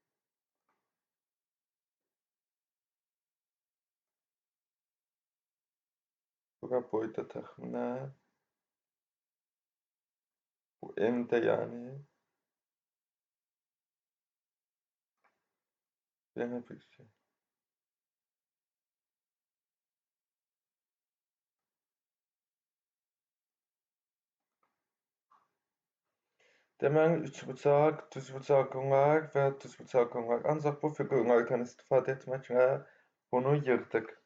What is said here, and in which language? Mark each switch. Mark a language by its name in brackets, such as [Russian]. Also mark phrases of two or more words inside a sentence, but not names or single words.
[Turkish] Bura boyda tahminen. Bu m'de yani. Yine bir şey. [Azerbaijani] Deməli, üçbucaq, düzbucaqlar və düzbucaqlar. Ancaq bu fiqurlardan istifadə etməklə bunu yığdıq.